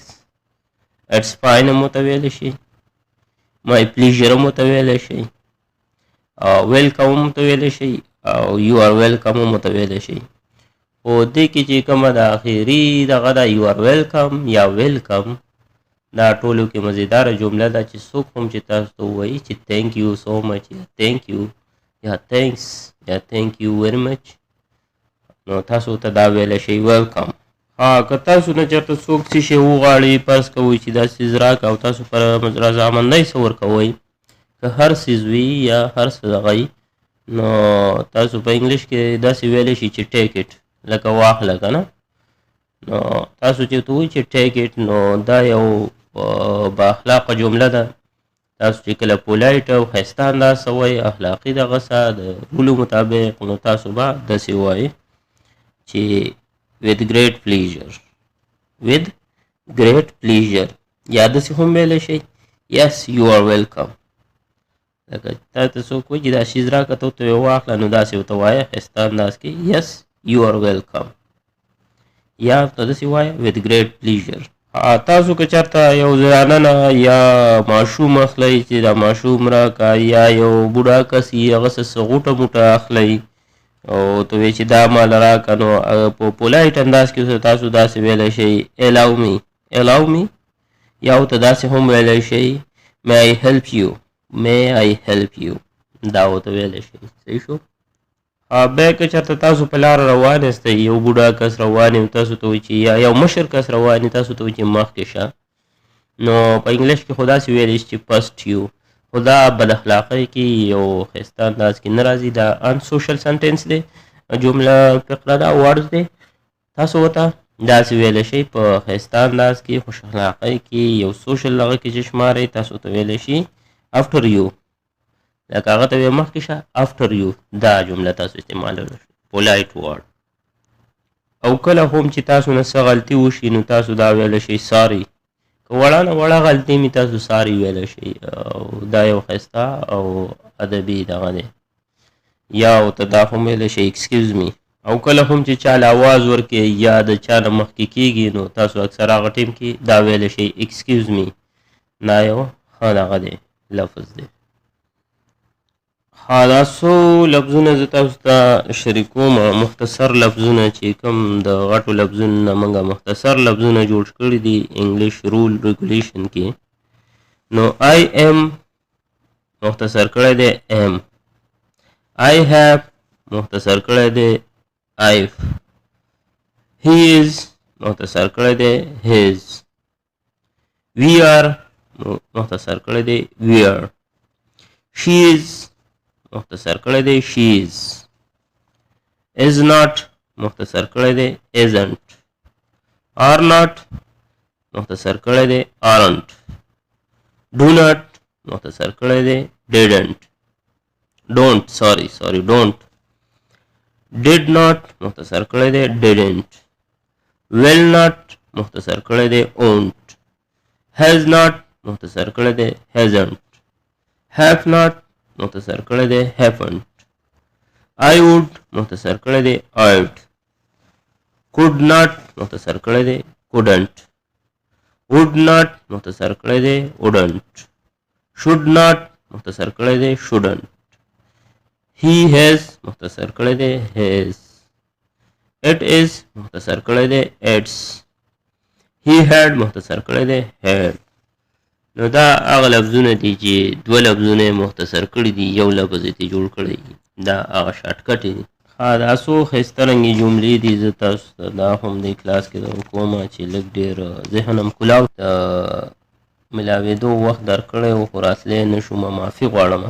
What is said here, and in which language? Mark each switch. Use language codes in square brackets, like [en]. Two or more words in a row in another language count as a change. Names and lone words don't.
[en] it's fine [ps] هم ورته ویلی شئ، [en] my pleasure [ps] هم ورته ویلی شئ، ویلکم هم ته ویلی شئ، او [en] you are welcome [ps] هم ته ویلی شئ. خو دې کې چې کومه د اخري دغه ده [en] you are welcome [ps] یا ویلکم، دا ټولو کې مزیداره جمله ده چې څوک هم چې تاسو ته ووایي چې [en] thank you so much, [ps] یا [en] thank you, [ps] یا تھینکس، یا [en] thank you very much, [ps] نو تاسو ته دا ویلی شئ ویلکم. که تاسو نه چېرته څوک څه شی وغواړي، فرض کوئ چې دا څیز راکړه، او تاسو پر رضامندۍ څه ورکوئ، که هر څیز وي یا هر څه دغه وي، نو تاسو په انګلیش کې داسې ویلی شي چې [en] take it, [ps] لکه واخله که نه. نو تاسو چې ورته وایئ چې [en] take it, [ps] نو دا یو با اخلاقه جمله ده. تاسو چې کله پولایټ او ښایسته انداز سره وایئ، اخلاقي دغه سره د رولو مطابق، نو تاسو به داسې ووایئ چې [en] with great pleasure، with great pleasure، [ps] یا داسې هم ویلی شئ [en] yes you are welcome. [ps] لکه تا ته څوک وایي چې دا شیز راکړه، ته ورته یې واخله، نو داسې ورته وایه ښایسته انداز کې [en] yes you are welcome، [ps] یا ورته داسې وایه [en] with great pleasure. [ps] تاسو که چېرته یو زنانه یا ماشوم اخلی چې دا ماشوم راکه یا یو بوډا کس یې هغسې څه غوټه موټه اخلی او ته وایې چې دا مال راکه نو په پولایټ انداز کې تاسو داسې ویلی شئ [en] allow me [ps] یا ورته داسې هم ویلی شئ [en] may I help you [ps] دا ورته ویلی شئ. صحیح شو. بیا که چېرته تاسو په لاره روان یاستئ یو بوډا کس روان یم تاسو ته وایي چې یا یو مشر کس روان یي تاسو ته وایي چې مخکې شه نو په انګلیش کې خو داسې ویلی شي چې [en] past you [ps] خو دا بد اخلاقۍ کې یو ښایسته انداز کې نه راځي دا [en] unsocial sentence [ps] دی جمله فقره ده ورډ دی تاسو ورته داسې ویلی شئ په ښایسته انداز کې خوش اخلاقۍ کې یو سوشل هغه کې چې شمارئ تاسو ته ویلی شي [en] after you [ps] لکه هغه ته وایي مخکې شه [en] after you [ps] دا جمله تاسو استعمالولی شئ [en] polite word. [ps] او کله هم چې تاسو نه څه غلطي وشي نو تاسو دا ویلی شئ ساري که وړه نه وړه غلطي مې تاسو ساري ویلی شئ او دا یو ښایسته او ادبي دغه دی. یا ورته دا هم ویلی شئ [en] excuse me. [ps] او کله هم چې چاله آواز ورکړي یا د چا نه مخکې کېږي نو تاسو اکثر هغه ټیم کې دا ویلی شئ [en] excuse me. [ps] دا یو ښه دغه دی لفظ دی. دا څو لفظونه زه تاسو ته شریکوم مختصر لفظونه چې کوم د غټو لفظونو نه موږ مختصر لفظونه جوړ کړي دي [en] English rule regulation [ps] کې. نو [en] I am [ps] مختصر کړی دی am. [en] I have [ps] مختصر کړی دی I've. [en] He is [ps] مختصر کړی دی his. [en] We are [ps] مختصر کړی دی we're. [en] She is [ps] مختصر کړی دی she's. [en] is not [ps] مختصر کړی دی isn't. [en] are not [ps] مختصر کړی دی aren't. [en] do not [ps] مختصر کړی دی didn't. [en] don't did not [ps] مختصر کړی دی [en] didn't. will not [ps] مختصر کړی دی won't. [en] has not [ps] مختصر کړی دی hasn't. [en] have not [ps] مختصر کړی دی haven't. [en] I would [ps] مختصر کړی دی I'd. [en] could not [ps] مختصر کړی دی couldn't. [en] would not [ps] مختصر کړی دی wouldn't. [en] should not [ps] مختصر کړی دی shouldn't. [en] he has [ps] مختصر کړی دی his. [en] it is [ps] مختصر کړی دی its. [en] he had [ps] مختصر کړی دی had. نو دا هغه لفظونه دي چې دوه لفظونه مختصر کړي دي یو لفظ یې جوړ کړی دا هغه [en] short cut [ps] دي. دا څو ښایسته رنګې جملې دي زه تاسو ته دا هم دې کلاس کې کومه چې لږ ډېر ذهن هم کلاو ته ملاوېدو وخت درکړی و خو راتلی نه شوم معافي غواړم.